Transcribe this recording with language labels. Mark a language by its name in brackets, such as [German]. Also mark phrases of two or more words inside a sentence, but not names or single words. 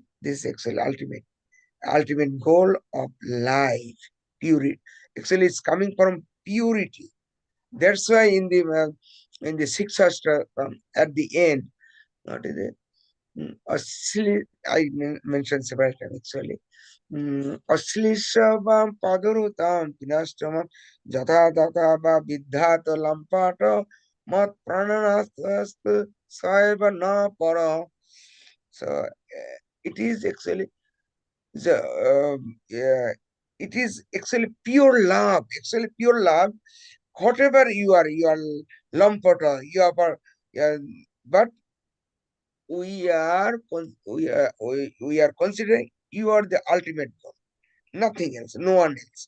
[English] This is actually ultimate goal of life, purity. Actually, it's coming from purity. That's why in the sixth shastra, at the end, what is it? I mentioned several times actually. [Sanskrit] Ashlishabam padarutam pinashtamam jatha daka ba vidhat lampata mat prananastu saiva na para. [English] So it is actually it is actually pure love. Actually pure love. Whatever you are lampata, you are, but we are considering you are the ultimate goal, nothing else, no one else.